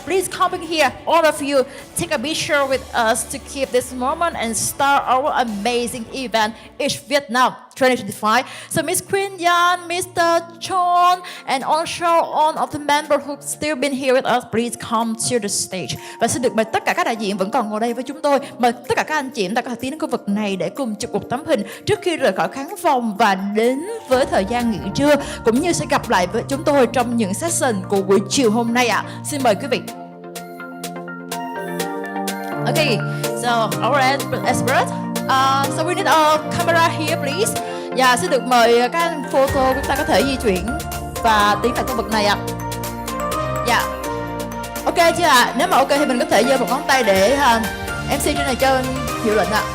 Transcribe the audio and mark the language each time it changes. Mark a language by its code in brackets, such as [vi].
[en] Please come in here, all of you. Take a picture with us to keep this moment and start our amazing event, H Vietnam 2025. So Miss Queen Yan, Mr. Chon, and also all of the members who've still been here with us, please come to the stage. [vi] Và xin được mời tất cả các đại diện vẫn còn ngồi đây với chúng tôi. Mời tất cả các anh chị chúng ta có thể tiến đến khu vực này để cùng chụp một tấm hình trước khi rời khỏi khán phòng và đến với thời gian nghỉ trưa, cũng như sẽ gặp lại với chúng tôi trong những session của buổi chiều hôm nay ạ. Xin mời quý vị. [en] Okay, so our expert. So we need a camera here, please. [vi] Dạ, xin được mời các anh photo, chúng ta có thể di chuyển và tiến vào khu vực này ạ. Dạ. Ok chưa ạ? Nếu mà ok thì mình có thể giơ một ngón tay để MC trên này cho hiệu lệnh ạ.